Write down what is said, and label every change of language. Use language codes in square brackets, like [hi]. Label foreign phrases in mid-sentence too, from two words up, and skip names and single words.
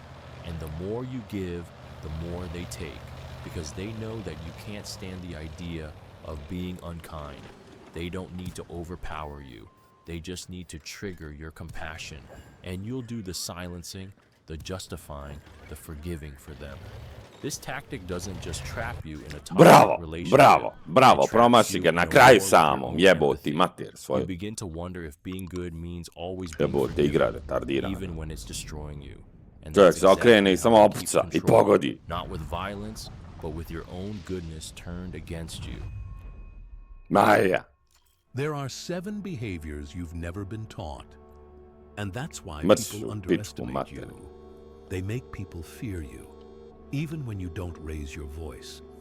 [en] And the more you give, the more they take, because they know that you can't stand the idea of being unkind. They don't need to overpower you. They just need to trigger your compassion, and you'll do the silencing, the justifying, the forgiving for them. This tactic doesn't just trap you in a toxic relationship. [hr] Bravo, promaši ga na kraju samom, jeboti mater svoju. [en] You begin to wonder if being good means always being forgiven, even when it's destroying you. And [hr] Čovjek se okrene I samo opuca I pogodi. [en] Not with violence, but with your own goodness turned against you. Maja. There are 7 behaviors you've never been taught. And that's why people underestimate you. They make people fear you, even when you don't raise your voice.